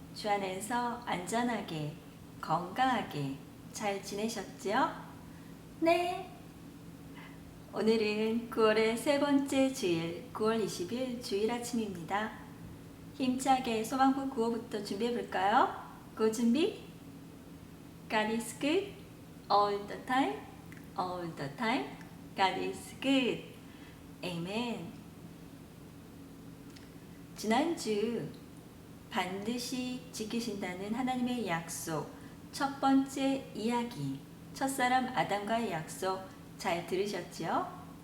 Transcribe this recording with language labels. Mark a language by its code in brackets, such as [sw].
[ko] 주 안에서 안전하게, 건강하게 잘 지내셨죠? 네. 오늘은 9월의 세 번째 주일, 9월 20일 주일 아침입니다. 힘차게 소망부 구호부터 준비해 볼까요? 고 준비. [en] God is good all the time, all the time. God is good. Amen. [ko] 지난주 반드시 지키신다는 하나님의 약속 첫 번째 이야기, 첫사람 아담과의 약속 잘 들으셨지요?